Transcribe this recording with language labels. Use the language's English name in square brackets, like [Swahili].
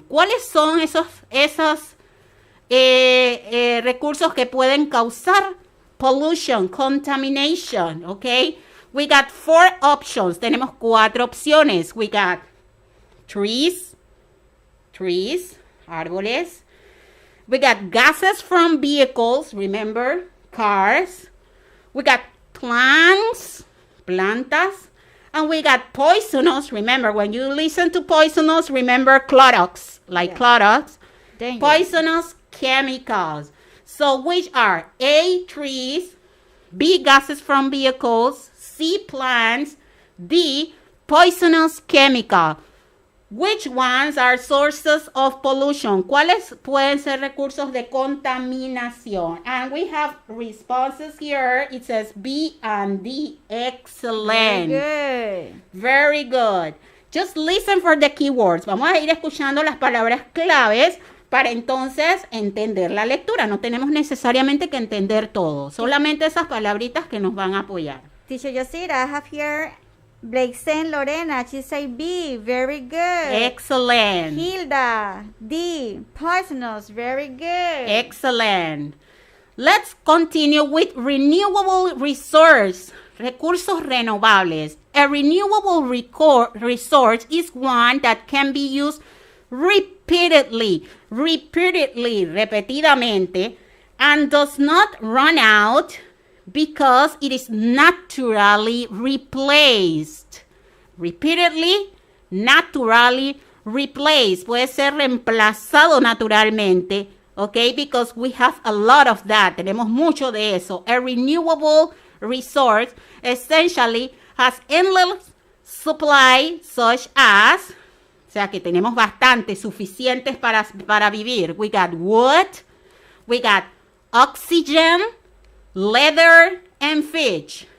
[Spanish] ¿Cuáles son esos recursos que pueden causar pollution, contamination? [English] Okay. We got 4 options. [Spanish] Tenemos 4 opciones. [English] We got trees, árboles. We got gases from vehicles, remember, cars. We got plants, plantas. And we got poisonous. Remember, when you listen to poisonous, remember Clorox, Clorox. Dangerous. Poisonous chemicals. So which are A, trees, B, gases from vehicles, C, plants, D, poisonous chemical. Which ones are sources of pollution? [Spanish] ¿Cuáles pueden ser recursos de contaminación? [English] And we have responses here. It says B and D. Excellent. Very good. Very good. Just listen for the keywords. [Spanish] Vamos a ir escuchando las palabras claves para entonces entender la lectura. No tenemos necesariamente que entender todo. Solamente esas palabritas que nos van a apoyar. [English] Teacher Yosira, I have here Blakeson Lorena. She say B. Very good. Excellent. Hilda, D. Poisonous. Very good. Excellent. Let's continue with renewable resource. [Spanish] Recursos renovables. [English] A renewable resource is one that can be used repetidamente, and does not run out because it is naturally replaced. Repeatedly, naturally replaced. [Spanish] Puede ser reemplazado naturalmente, okay? [English] Because we have a lot of that. [Spanish] Tenemos mucho de eso. [English] A renewable resource essentially has endless supply, such as, [Spanish] o sea que tenemos bastante, suficientes para vivir. [English] We got wood, we got oxygen, leather, and fish.